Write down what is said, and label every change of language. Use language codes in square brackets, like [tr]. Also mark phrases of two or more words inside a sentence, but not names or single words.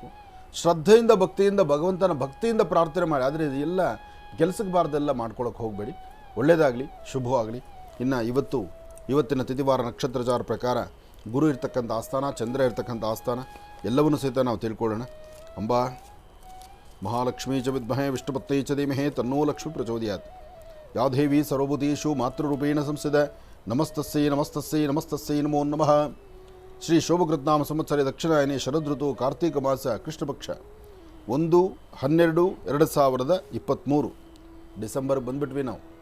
[kn] ಶ್ರದ್ಧೆಯಿಂದ ಭಕ್ತಿಯಿಂದ ಭಗವಂತನ ಭಕ್ತಿಯಿಂದ ಪ್ರಾರ್ಥನೆ ಮಾಡಿ. ಆದರೆ ಇದೆಲ್ಲ ಕೆಲಸಕ್ಕೆ ಬಾರ್ದೆಲ್ಲ ಮಾಡ್ಕೊಳ್ಳೋಕೆ ಹೋಗಬೇಡಿ. ಒಳ್ಳೆಯದಾಗಲಿ, ಶುಭವಾಗಲಿ. ಇನ್ನು ಇವತ್ತಿನ ತಿಥಿವಾರ ನಕ್ಷತ್ರಚಾರ ಪ್ರಕಾರ ಗುರು ಇರ್ತಕ್ಕಂಥ ಆಸ್ಥಾನ, ಚಂದ್ರ ಇರ್ತಕ್ಕಂಥ ಆಸ್ಥಾನ ಎಲ್ಲವನ್ನೂ ಸಹಿತ ನಾವು ತಿಳ್ಕೊಳ್ಳೋಣ. [sa] ಅಂಬಾ ಮಹಾಲಕ್ಷ್ಮೀ ಚ ವಿದ್ಮಹೇ ವಿಷ್ಣುಪತ್ನೈ ಚ ಧೀಮಹಿ ತನ್ನೋ ಲಕ್ಷ್ಮೀ ಪ್ರಚೋದಯಾತ್. ಯಾ ದೇವಿ ಸರ್ವಭೂತೇಷು ಮಾತೃರೂಪೇಣ ಸಂಸ್ಥಿತ ನಮಸ್ತಸ್ಸೈ ನಮಸ್ತಸ್ಸೈ ನಮಸ್ತಸ್ಸೈ ನಮೋ ನಮಃ. [kn] ಶ್ರೀ ಶೋಭಕೃತ್ನಾಮ ಸಂವತ್ಸರ ದಕ್ಷಿಣಾಯನಿ ಶರದೃತು ಕಾರ್ತೀಕ ಮಾಸ ಕೃಷ್ಣಪಕ್ಷ 1-12-2023 ಡಿಸೆಂಬರ್ ಬಂದುಬಿಟ್ವಿ ನಾವು.